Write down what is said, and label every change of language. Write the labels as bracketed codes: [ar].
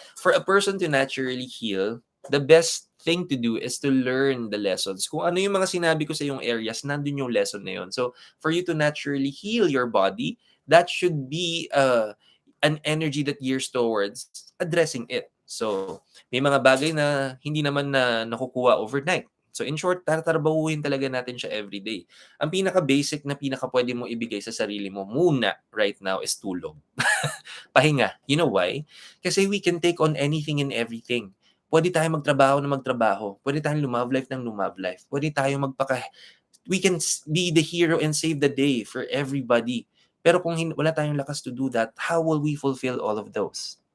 [en] For a person to naturally heal, the best thing to do is to learn the lessons. [tl] Kung ano yung mga sinabi ko sa yung areas, nandun yung lesson na yun. [en] So, for you to naturally heal your body, that should be an energy that gears towards addressing it. [tl] So, may mga bagay na hindi naman na nakukuha overnight. So, in short, tatrabahuhin talaga natin siya everyday. Ang pinaka-basic na pinaka-pwede mong ibigay sa sarili mo muna [en] right now [tl] is tulog. Pahinga. [en] You know why? Kasi we can take on anything and everything. [tl] Pwede tayong magtrabaho na magtrabaho. Pwede tayong love life ng love life. Pwede tayong [en] we can be the hero and save the day for everybody. [tl] Pero kung wala tayong lakas [en] to do that, how will we fulfill all of those?